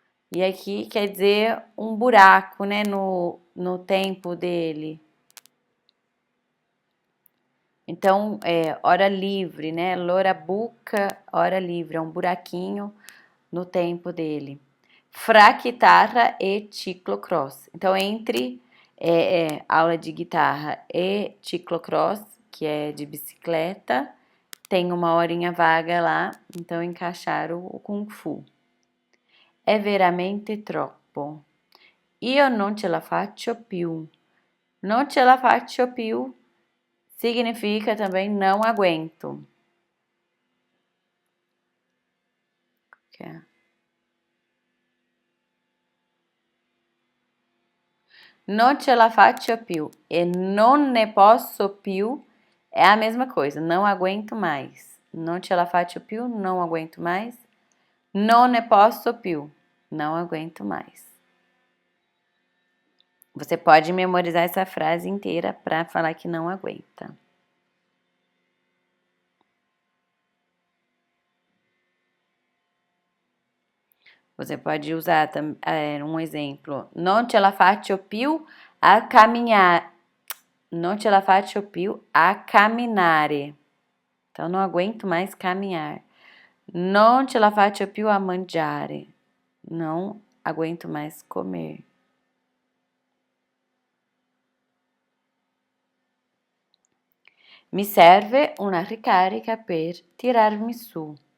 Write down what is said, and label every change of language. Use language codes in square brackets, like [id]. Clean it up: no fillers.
[pt] E aqui quer dizer um buraco, né, no tempo dele. Então, hora livre, né? [it] L'ora buca, [pt] hora livre, é um buraquinho no tempo dele. [it] Fra chitarra e ciclocross. [pt] Então, entre aula de guitarra e ciclocross, que é de bicicleta, tem uma horinha vaga lá, então encaixaram o Kung Fu. [it] È veramente troppo. Io non ce la faccio più. Non ce la faccio più [pt] significa também não aguento. Okay. [it] Non ce la faccio più [pt] e [it] non ne posso più [pt] é a mesma coisa, não aguento mais. [it] Non ce la faccio più, [pt] não aguento mais. [it] Non ne posso più, não aguento mais. [pt] Você pode memorizar essa frase inteira para falar que não aguenta. Você pode usar um exemplo. [it] Non ce la faccio più a caminhar. Non ce la faccio più a camminare. [pt] Então, não aguento mais caminhar. [it] Non ce la faccio più a mangiare. [pt] Não aguento mais comer. [it] Mi serve una ricarica per tirarmi su.